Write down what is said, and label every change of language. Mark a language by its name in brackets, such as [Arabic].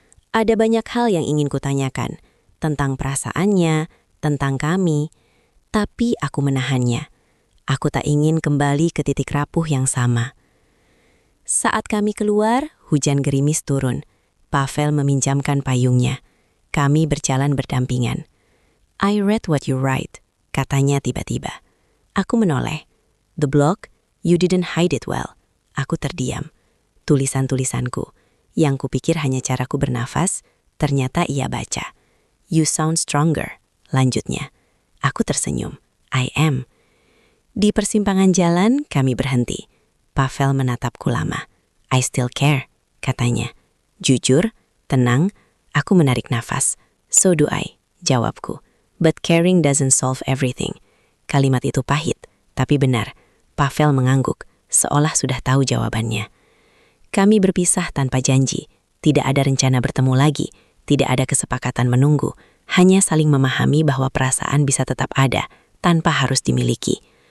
[Indonesian] Ada banyak hal yang ingin kutanyakan. Tentang perasaannya, tentang kami. Tapi aku menahannya. Aku tak ingin kembali ke titik rapuh yang sama. Saat kami keluar, hujan gerimis turun. Pavel meminjamkan payungnya. Kami berjalan berdampingan. [English] "I read what you write," [Indonesian] katanya tiba-tiba. Aku menoleh. [English] "The blog, you didn't hide it well." [Indonesian] Aku terdiam. Tulisan-tulisanku, yang kupikir hanya caraku bernafas, ternyata ia baca. [English] "You sound stronger," [Indonesian] lanjutnya. Aku tersenyum. [English] "I am." [Indonesian] Di persimpangan jalan, kami berhenti. Pavel menatapku lama. [English] "I still care," [Indonesian] katanya. Jujur, tenang, aku menarik nafas. [English] "So do I," [Indonesian] jawabku. [English] "But caring doesn't solve everything." [Indonesian] Kalimat itu pahit, tapi benar. Pavel mengangguk, seolah sudah tahu jawabannya. Kami berpisah tanpa janji. Tidak ada rencana bertemu lagi. Tidak ada kesepakatan menunggu. Hanya saling memahami bahwa perasaan bisa tetap ada, tanpa harus dimiliki.